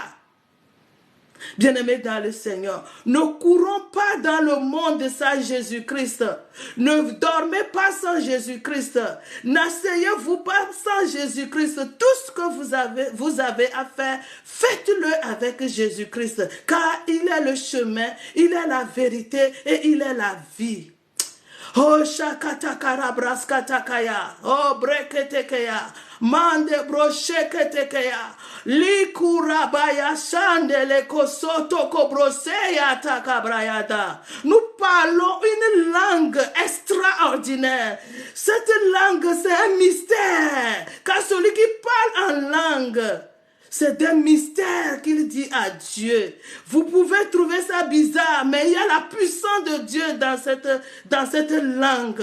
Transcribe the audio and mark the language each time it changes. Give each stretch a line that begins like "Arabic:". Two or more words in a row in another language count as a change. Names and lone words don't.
French: Bien-aimés dans le Seigneur, ne courons pas dans le monde sans Jésus-Christ. Ne dormez pas sans Jésus-Christ. N'asseyez-vous pas sans Jésus-Christ. Tout ce que vous avez à faire, faites-le avec Jésus-Christ. Car il est le chemin, il est la vérité et il est la vie. Oh shakatakara braskatakaya, oh breketekeya, mande brosheketekeya, likurabaya shandele kosoto kobroseya takabrayada. Nous parlons une langue extraordinaire. Cette langue, c'est un mystère, car celui qui parle en langue, c'est des mystères qu'il dit à Dieu. Vous pouvez trouver ça bizarre, mais il y a la puissance de Dieu dans cette langue.